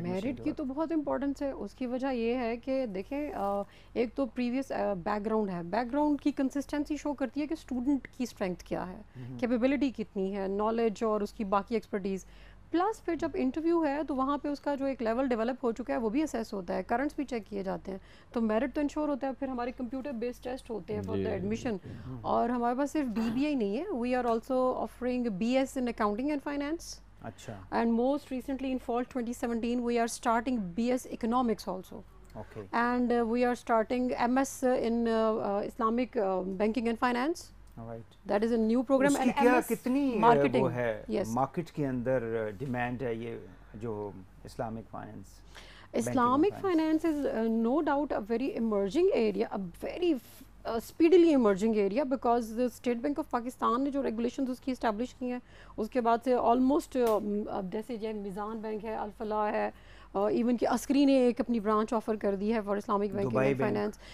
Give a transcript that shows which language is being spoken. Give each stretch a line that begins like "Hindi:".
Urdu: Merit کی تو بہت امپورٹنس ہے. اس کی وجہ یہ ہے کہ دیکھیں ایک تو پریویس بیک گراؤنڈ ہے, بیک گراؤنڈ کی کنسسٹنسی شو کرتی ہے کہ اسٹوڈنٹ کی اسٹرینتھ کیا ہے, کیپیبلٹی کتنی ہے, نالج اور اس کی باقی ایکسپرٹیز. پلس پھر جب انٹرویو ہے تو وہاں پہ اس کا جو ایک لیول ڈیولپ ہو چکا ہے وہ بھی اسیس ہوتا ہے, کرنٹس بھی چیک کیے جاتے ہیں. تو میرٹ تو انشور ہوتا ہے. پھر ہمارے کمپیوٹر بیسڈ ٹیسٹ ہوتے ہیں فار دا ایڈمیشن. اور ہمارے پاس صرف BBA نہیں ہے,
English: We are also offering BS in accounting and finance.
Urdu: اچھا.
English: And most recently in fall 2017 we are starting BS economics also. Okay. And we are starting MS in Islamic banking and finance. Alright. That is a new program. And MS کتنی marketing
Urdu: وہ ہے market کے اندر demand ہے یہ جو Islamic finance?
English: Islamic finance is no doubt a very emerging area, a very speedily emerging area, because the State Bank of Pakistan
Urdu: نے جو regulations اس کی establish کی ہیں اس کے بعد سے almost جیسے جو میزان بینک ہے, الفلاح ہے, ایون کہ عسکری نے ایک اپنی برانچ آفر کر دی ہے
English: For Islamic banking and finance.